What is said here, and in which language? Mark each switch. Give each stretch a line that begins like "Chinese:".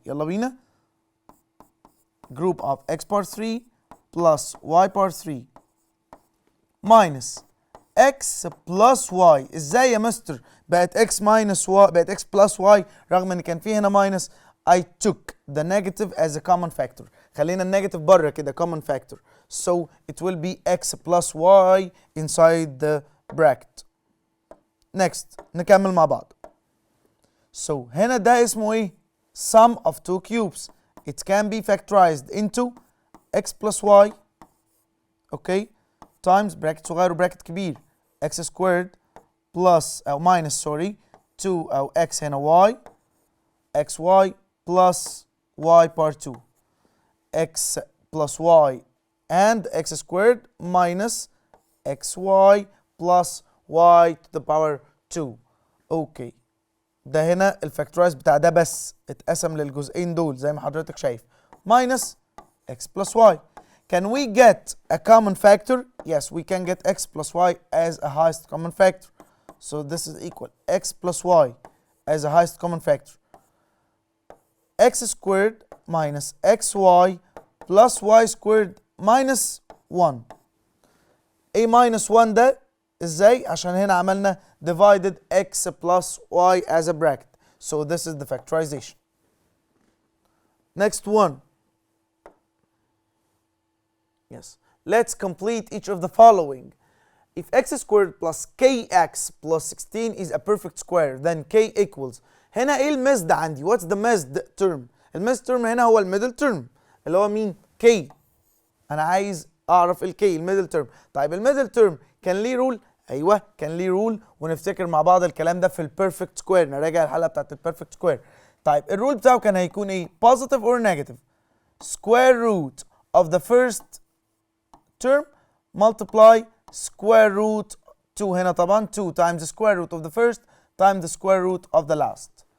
Arabic: يلا بينا.
English: Group of x power 3 plus y power 3 minus x plus y.
Arabic: ازاي يا مستر بقت
English: x minus y
Arabic: بقت
English: x plus y
Arabic: رغم ان كان في هنا
English: minus؟ I took the negative as a common factor.
Arabic: خلينا النيجاتيف بره كده
English: common factor. So it will be x plus y inside the bracket.
Arabic: Next نكمل مع بعض.
English: So
Arabic: هنا ده اسمه ايه؟
English: Sum of two cubes. It can be factorized into x plus y, okay, times bracket
Arabic: صغير وبراكت كبير
English: x squared plus أو minus sorry 2 أو x هنا y xy plus y power 2 x plus y and x squared minus xy plus y to the power 2.
Arabic: اوكي ده هنا الفاكتورايز بتاع ده بس اتقسم للجزئين دول زي ما حضرتك شايف
English: minus x plus y. Can we get a common factor? Yes, we can get x plus y as a highest common factor. So this is equal x plus y as a highest common factor. X squared minus xy plus y squared minus 1. A minus 1
Arabic: ده ازاي؟ عشان هنا عملنا
English: divided x plus y as a bracket. So this is the factorization. Next one. Yes. Let's complete each of the following. If x squared plus kx plus 16 is a perfect square, then k equals.
Arabic: هنا ايه المزد عندي؟
English: What's the
Arabic: مزد term؟ المزد term هنا هو الميدل term اللي هو مين؟ k. أنا عايز أعرف ال k الميدل term. طيب الميدل term كان ليه رول؟ أيوه كان ليه رول ونفتكر مع بعض الكلام ده في البيرفكت سكوير. نراجع الحلقة بتاعت البيرفكت سكوير. طيب الرول بتاعه كان هيكون ايه؟
English: positive or negative؟ square root of the first term multiply square root 2
Arabic: هنا طبعا
English: 2 times the square root of the first times the square root of the last.